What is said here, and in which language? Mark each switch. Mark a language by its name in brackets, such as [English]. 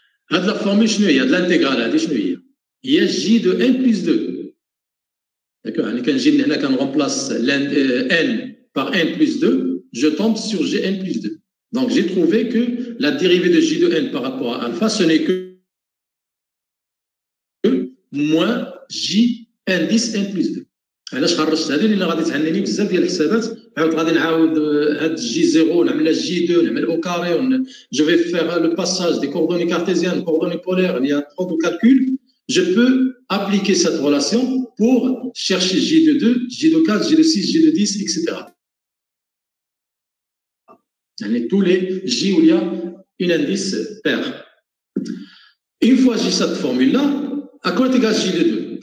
[French] La formule, il y a de l'intégrale, il y a j de n plus 2. D'accord? Quand on remplace n par n plus 2, je tombe sur gn plus 2. Donc, j'ai trouvé que la dérivée de j de n par rapport à alpha, ce n'est que moins j indice n plus 2. [Arabic] علاش خرجت هذه؟ لان غادي تعنيني بزاف ديال الحسابات، غادي نعاود هاد جي 0 نعملها جي 2 نعمل او كاري، جو في فيغ لو باساج دي [French] coordonnées cartésiennes, coordonnées polaires, il y a trop de calculs. Je peux appliquer cette relation pour chercher j de 2, j de 4, j de 6, j de 10, etc. [Arabic] يعني [French] tous les j où il y a une indice pair. Une fois j'ai cette formule là, à quoi est égal j de 2?